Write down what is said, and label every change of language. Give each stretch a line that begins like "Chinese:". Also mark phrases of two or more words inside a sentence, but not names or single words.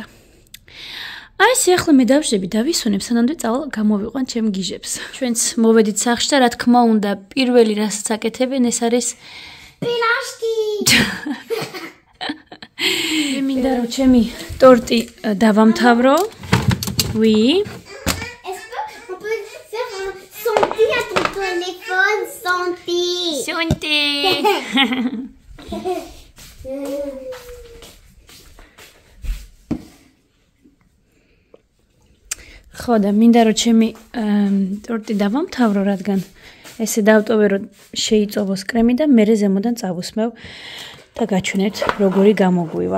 Georgian: აი ეს ახლა მე დავშები დავისვენებ სანამდე წავალ გამოვიყვან ჩემ გიჟებს. ჩვენც მოვედით სახლში და რა თქმა უნდა პირველი რასაც აკეთებენ ეს არის პილაშტი. მე მინდა რომ ჩემი ტორტი დავამთავრო.
French: Oui. Est-ce qu'on peut faire un santé à ton téléphone? Santé. Santé.
Georgian: ხო და მინდა რომ ჩემი ტორტი დავამთავრო, რადგან ესე დავტოვე რომ შეიწოვოს კრემი და მერე ზემოდან წავუსმევ და გაჩვენეთ როგორი გამოგვივა.